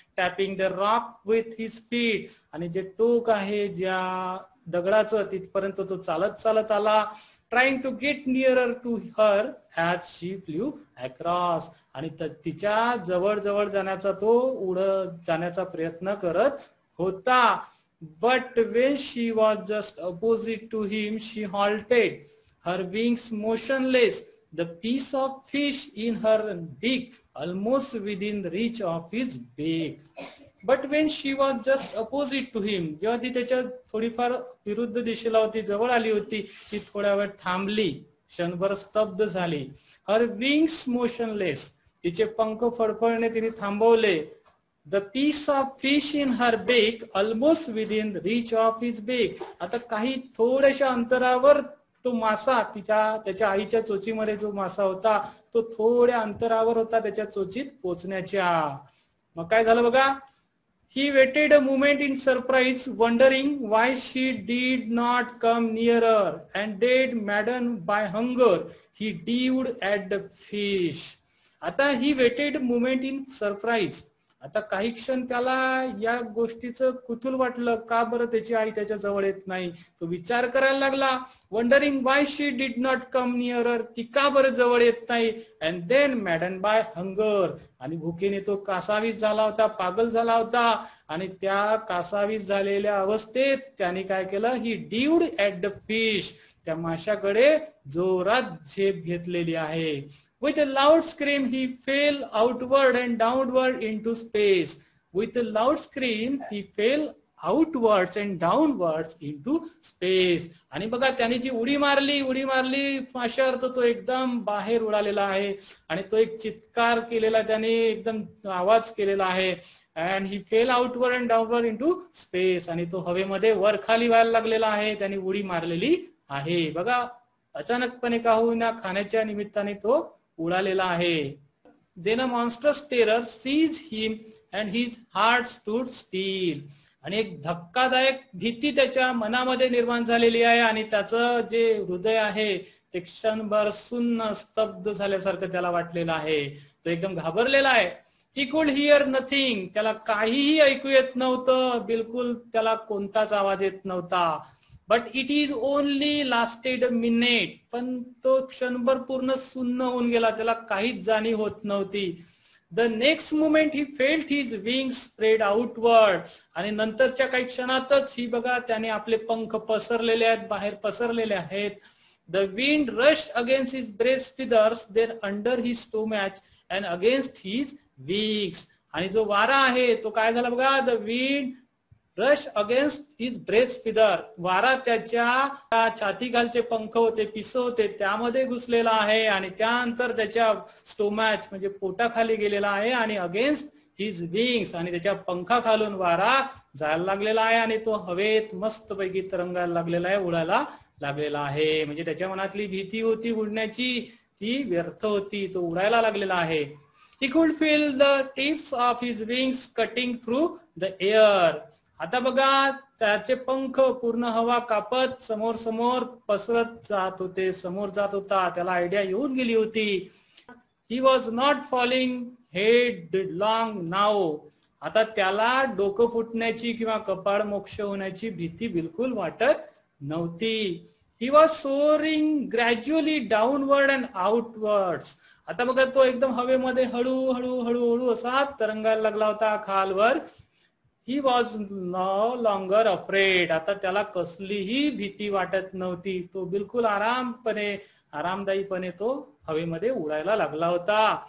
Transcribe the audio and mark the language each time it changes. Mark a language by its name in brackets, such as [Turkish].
[English] tapping the rock with his feet, [Marathi] आणि जे टोक आहे ज्या दगडाचं तिथपर्यंत तो चालत चालत आला. [English] trying to get nearer to her as she flew across, [Marathi] आणि तिच्या जवळ जवळ जाण्याचा तो उडत जाण्याचा प्रयत्न करत होता. [English] But when she was just opposite to him, she halted, her wings motionless, the piece of fish in her beak almost within reach of his beak. But when she was just opposite to him, [Marathi] जेव्हा ती त्याच्या थोडीफार विरुद्ध दिशेला होती, जवळ आली होती, ती थोड्या वेळ थांबली, क्षणभर स्तब्ध झाली. [English] Her wings motionless, [Marathi] तिचे पंख फडफडणे तिने थांबवले. [English] The piece of fish in her beak almost within reach of his beak. [Marathi] आता काही थोड्याशा अंतरावर तो मासा त्याच्या आईच्या चोचीमध्ये जो मासा होता तो थोड्या अंतरावर होता त्याच्या चोचीत पोचण्याच्या. मग काय झालं बघा. [English] He waited a moment in surprise, wondering why she did not come nearer, and dead, maddened by hunger, he dived at the fish. [Marathi] आता [English] he waited a moment in surprise. [Marathi] आता काही क्षण त्याला या गोष्टीचं कुतूहल वाटलं, का बरं त्याची आई त्याच्या जवळ येत नाही. तो विचार करायला लागला. [English] wondering why she did not come nearer, [Marathi] ती का बरं जवळ येत नाही. [English] and then maddened by hunger, [Marathi] आणि भुकेने तो कासावीस झाला होता, पागल झाला होता. आणि त्या कासावीस झालेल्या अवस्थेत त्याने काय केलं, [English] he dived at the fish, [Marathi] त्या माशाकडे जोरात झेप घेतलेली आहे. [English] With a loud scream, he fell outward and downward into space. With a loud scream, he fell outwards and downwards into space. [Marathi] आणि बघा त्याने जी उडी मारली माशावर, तो एकदम बाहेर उडालेला आहे आणि तो एक चित्कार केलेला त्याने, एकदम आवाज केलेला आहे. [English] And he fell outward and downward into space, [Marathi] आणि तो हवेमध्ये वर खाली व्हायला लागलेला आहे, त्याने उडी मारलेली आहे. बघा अचानकपणे का होईना खाण्याच्या निमित्ताने तो उडालेला आहे. [English] Then a monstrous terror seized him and his heart stood still. [Marathi] आणि एक धक्कादायक भीती त्याच्या मनामध्ये निर्माण झालेली आहे आणि त्याचं जे हृदय आहे ते क्षणभर सुन्न स्तब्ध झाल्यासारखं त्याला वाटलेलं आहे. तो एकदम घाबरलेला आहे. [English] He could hear nothing, [Marathi] त्याला काहीही ऐकू येत नव्हतं, बिलकुल त्याला कोणताच आवाज येत नव्हता. [English] but it is only lasted a minute, [Marathi] पण तो क्षणभर पूर्ण सुन्न होऊन गेला, त्याला काहीच जाणीव होत नव्हती. [English] The next moment he felt his wings spread outward. [Marathi] आणि नंतरच्या काही क्षणातच ही बघा त्याने आपले पंख पसरलेले आहेत, बाहेर पसरलेले आहेत. [English] The wind rush against his breast feathers then under his stomach and against his wings. [Marathi] आणि जो वारा आहे तो काय झाला बघा, [English] The wind rush against his breast feather. [Marathi] वारा त्याच्या छातीखालचे पंख होते, पिस होते, त्यामध्ये घुसलेला आहे आणि त्यानंतर त्याच्या स्टोमॅच म्हणजे पोटाखाली गेलेला आहे आणि [English] against his wings [Marathi] आणि त्याच्या पंखाखालून वारा जायला लागलेला आहे आणि तो हवेत मस्तपैकी तरंगायला लागलेला आहे, उडायला लागलेला आहे. म्हणजे त्याच्या मनातली भीती होती उडण्याची ती व्यर्थ होती, तो उडायला लागलेला आहे. [English] He could feel the tips of his wings cutting through the air. [Marathi] आता बघा त्याचे पंख पूर्ण हवा कापत समोर समोर पसरत जात होते, समोर जात होता. त्याला आयडिया येऊन गेली होती. [English] He was not falling headlong now. [Marathi] आता त्याला डोकं फुटण्याची किंवा कपाळ मोक्ष होण्याची भीती बिलकुल वाटत नव्हती. [English] He was soaring gradually downward and outwards. [Marathi] आता बघा तो एकदम हवेमध्ये हळूहळू हळूहळू असा तरंगायला लागला होता खालवर. [English] He was no longer afraid. [Marathi] आता त्याला कसलीही भीती वाटत नव्हती, तो बिलकुल आरामदायीपणे तो हवेमध्ये उडायला लागला होता.